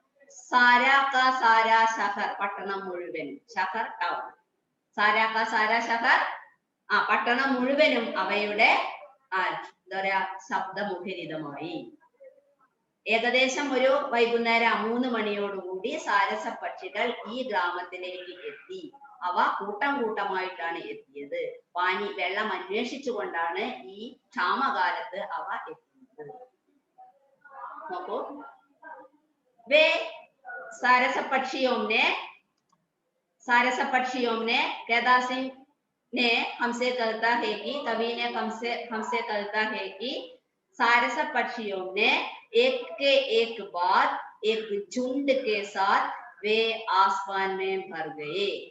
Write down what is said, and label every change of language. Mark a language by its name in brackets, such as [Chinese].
[Hindi] सारा का सारा शहर [Malayalam] പട്ടണം മുഴുവൻ, शहर ടൗൺ, सारा का सारा शहर പട്ടണം മുഴുവനും അവയുടെ എന്താ പറയാ ശബ്ദമുഖരിതമായി। ഏകദേശം ഒരു വൈകുന്നേരം 3 മണിയോടുകൂടി സാരസ പക്ഷികൾ ഈ ഗ്രാമത്തിലേക്ക് എത്തി। അവ കൂട്ടം കൂട്ടമായിട്ടാണ് എത്തിയത്, പാനി വെള്ളം അന്വേഷിച്ചുകൊണ്ടാണ് ഈ ക്ഷാമകാലത്ത് അവ എത്തിയത്। [Hindi] നോക്കൂ, वे सारस पक्षियों ने केदार सिंह ने हमसे कहता है कि, कवि ने हमसे कहता है कि सारस पक्षियों ने एक के एक बाद एक झुंड के साथ वे आसमान में भर गए।